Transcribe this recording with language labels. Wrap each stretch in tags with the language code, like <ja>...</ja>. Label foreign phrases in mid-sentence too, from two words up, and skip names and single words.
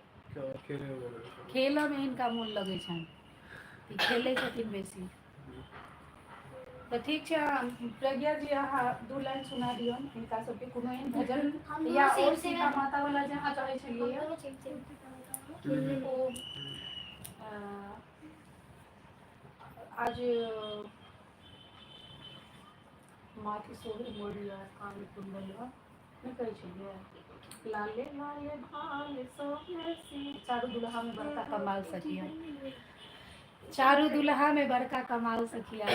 <mai>क्या खेले वाला? खेलऽ में हिनका मोन लगै छनि, ई खेलै छथिन बेसी। तो ठीक छै, प्रज्ञा जी अहाँ 2 लाइन सुना दियौ हिनका सबके, कोनो एहन भजन या और सीता माता वाला जहाँ कहै छलियै ओ आज माथे सोहे मोरिया कान कुंडलवा नहीं कहै छलियै, लाले लाले भाल सोहे सी, चारू दुल्हा में बड़का कमाल सखिया, चारू दुल्हा में बड़का कमाल सखिया।</mai>